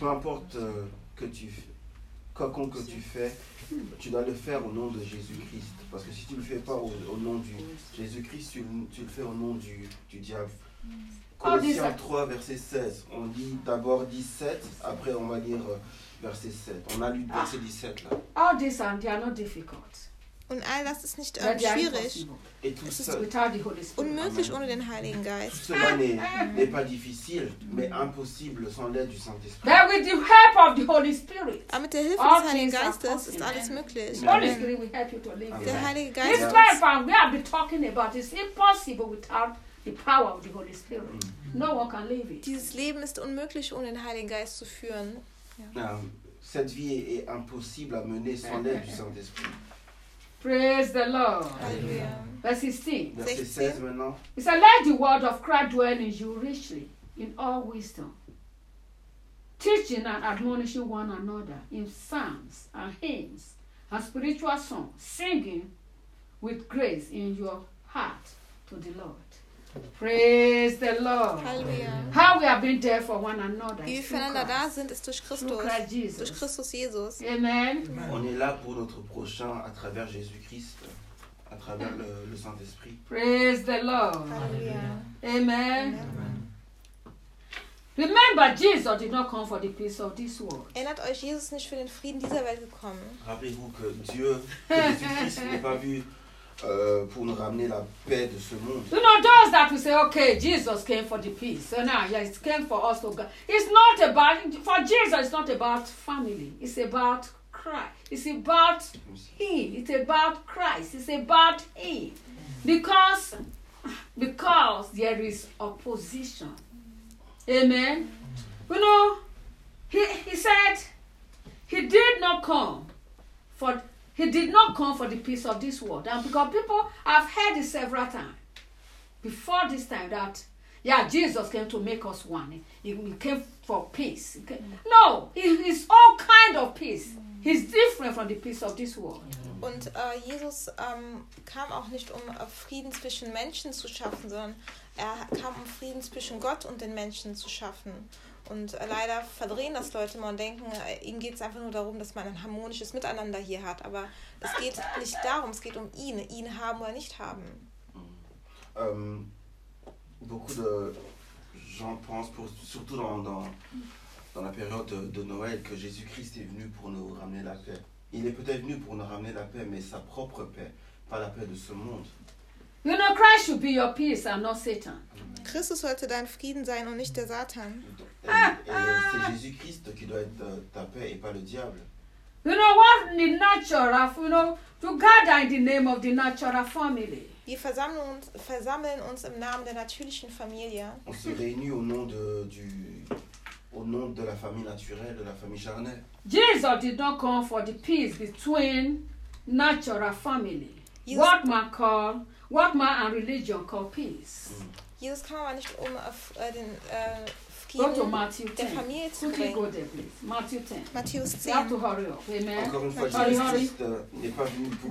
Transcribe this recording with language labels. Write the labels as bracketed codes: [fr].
[fr] Donc, peu importe que tu quoiconque que tu fais, tu dois le faire au nom de Jésus-Christ. Parce que si tu ne le fais pas au nom du Jésus-Christ, tu le fais au nom du diable. Colossiens 3, verset 16. On lit d'abord 17, après on va lire verset 7. On a lu verset 17 là. [en] All this and they are not difficult. [de] Und all das ist nicht schwierig. [fr] Et tout [de] es ist unmöglich ohne den Heiligen Geist. [fr] Tout cela n'est pas difficile, mais impossible sans l'aide du Saint-Esprit. [en] But with the help of the Holy Spirit. [de] Aber mit der Hilfe des Heiligen Geistes ist alles möglich. [en] Holy Spirit will help you to live. [de] Der Heilige Geist. [en] This life and we have been talking about is impossible without the power of the Holy Spirit. No one can live it. [de] Dieses Leben ist unmöglich ohne den Heiligen Geist zu führen. Ja. [fr] Cette vie est impossible à mener sans l'aide du Saint-Esprit. [en] Praise the Lord. Hallelujah. Verse 16. Verse 16. It says, let the word of Christ dwell in you richly, in all wisdom, teaching and admonishing one another in psalms and hymns and spiritual songs, singing with grace in your heart to the Lord. Praise the Lord. Hallelujah. How we have been there for one another. [de] Wie wir einander da sind, ist durch Christus. Durch Christus Jesus. Amen. [fr] On est là pour notre prochain à travers Jésus-Christ, à travers le Saint-Esprit. [en] Praise the Lord. Hallelujah. Amen. Amen. Remember, Jesus did not come for the peace of this world. [de] Erinnert euch, Jesus nicht für den Frieden dieser Welt gekommen. [fr] Rappelez-vous que Dieu, Jésus-Christ, n'est pas vu. Pour nous ramener la paix de ce monde. [en] You know, those that we say, okay, Jesus came for the peace. So now, yeah, it came for us to God. It's not about, for Jesus, it's not about family. It's about Christ. It's about Him. It's about Christ. It's about Him. Because there is opposition. Amen. You know, he said, He did not come for the peace of this world. And because people have heard it several times before this time that, yeah, Jesus came to make us one. He came for peace. No, he's all kind of peace. He's different from the peace of this world. [de] Und Jesus kam auch nicht, um Frieden zwischen Menschen zu schaffen, sondern er kam, um Frieden zwischen Gott und den Menschen zu schaffen. Und leider verdrehen das Leute immer und denken, ihnen geht es einfach nur darum, dass man ein harmonisches Miteinander hier hat. Aber es geht nicht darum, es geht um ihn. Ihn haben oder nicht haben. [fr] Beaucoup de J'en pense pour, surtout dans la période de Noël, que Jésus-Christ est venu pour nous ramener la paix. Il est peut-être venu pour nous ramener la paix, mais sa propre paix, pas la paix de ce monde. [en] You know, Christ should be your peace and not Satan. [de] Christus sollte dein Frieden sein und nicht der Satan. [fr] C'est Jésus-Christ qui doit être ta paix et pas le diable. [en] You know what the natural, you know, to gather in the name of the natural family. [de] Wir versammeln uns im Namen der natürlichen Familie. [fr] On se réunit au nom de la famille naturelle, de la famille charnelle. [en] Jesus did not come for the peace between natural family. What man and religion call peace. [de] Jesus kam aber nicht um den Frieden der Familie zu bringen. Matthäus 10. [en] You have to hurry up. Amen. [fr] Encore une fois, Jésus-Christ n'est pas venu pour